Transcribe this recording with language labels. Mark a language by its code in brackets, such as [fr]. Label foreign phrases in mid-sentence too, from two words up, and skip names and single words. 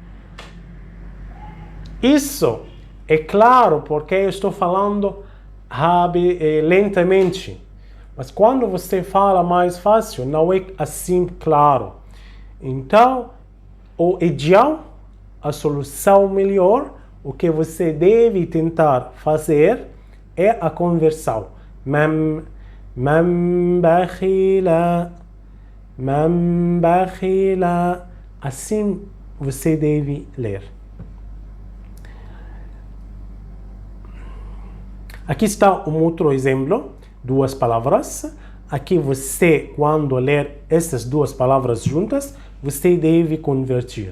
[pt] Isso é claro porque eu estou falando lentamente. Mas quando você fala mais fácil, não é assim claro. Então, o ideal, a solução melhor, o que você deve tentar fazer é a conversão. [ar] مَن بَخِلَ. مَن بَخِلَ. [pt] Assim você deve ler. Aqui está um outro exemplo, duas palavras. Aqui você, quando ler essas duas palavras juntas, você deve convertir.